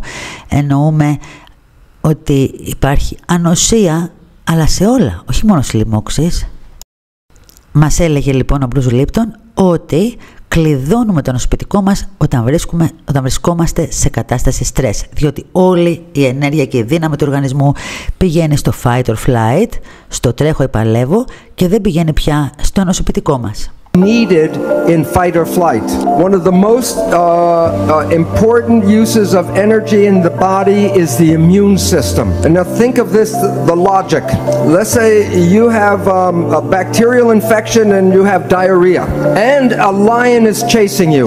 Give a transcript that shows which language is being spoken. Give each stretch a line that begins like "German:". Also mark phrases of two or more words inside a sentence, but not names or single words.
Greek: Εννοούμε ότι υπάρχει ανοσία, αλλά σε όλα, όχι μόνο στις λοιμώξεις. Μας έλεγε λοιπόν ο Bruce Lipton ότι κλειδώνουμε το ανοσοποιητικό μας όταν βρισκόμαστε σε κατάσταση στρες, διότι όλη η ενέργεια και η δύναμη του οργανισμού πηγαίνει στο
English: fight or flight,
Greek: στο τρέχω ή παλεύω, και δεν πηγαίνει πια στο ανοσοποιητικό μας.
English: Needed in fight or flight. One of the most important uses of energy in the body is the immune system. And now think of this, the logic. Let's say you have a bacterial infection and you have diarrhea, and a lion is chasing you.